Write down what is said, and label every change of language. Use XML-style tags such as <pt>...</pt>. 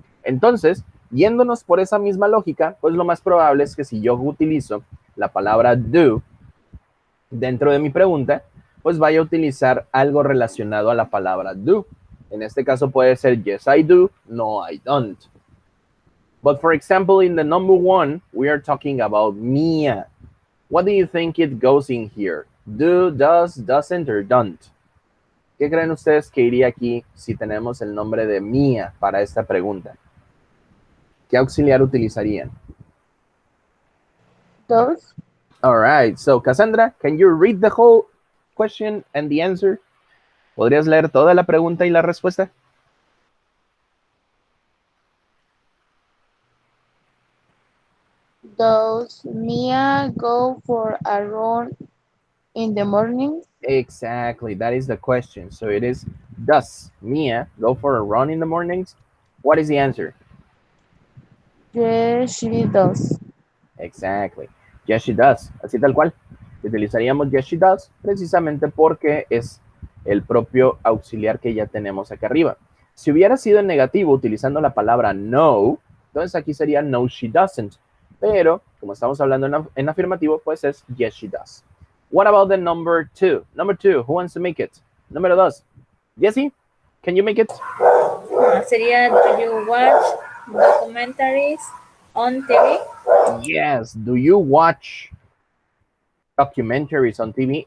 <es>Entonces, yéndonos por esa misma lógica, pues lo más probable es que si yo utilizo la palabra do dentro de mi pregunta, pues vaya a utilizar algo relacionado a la palabra do. En este caso puede ser</es> <en>yes, I do, no, I don't. But for example, in the number one, we are talking about Mia. What do you think it goes in here? Do, does, doesn't, or don't?</en> <es>¿Qué creen ustedes que iría aquí si tenemos el nombre de Mia para esta pregunta? ¿Qué auxiliar utilizarían?</es> <en>Does. All right, so Cassandra, can you read the whole question and the answer?</en> <es>¿Podrías leer toda la pregunta y la respuesta?</es> <en>Does Mia go for a run in the morning? Exactly, that is the question. So it is, does Mia go for a run in the mornings? What is the answer? Yes, she does. Exactly. Yes, she does.</en> <es>Así tal cual. Utilizaríamos</es> <en>yes, she does</en> <es>precisamente porque es el propio auxiliar que ya tenemos acá arriba. Si hubiera sido en negativo utilizando la palabra no, entonces aquí sería</es> <en>no, she doesn't.</en> <es>Pero como estamos hablando en afirmativo, pues es</es> <en>yes, she does. What about the number two? Number two, who wants to make it?</en> <es>Número dos.</es> <en>Jessie, can you make it? Sería, do you watch documentaries on TV? Yes, do you watch documentaries on TV?</en>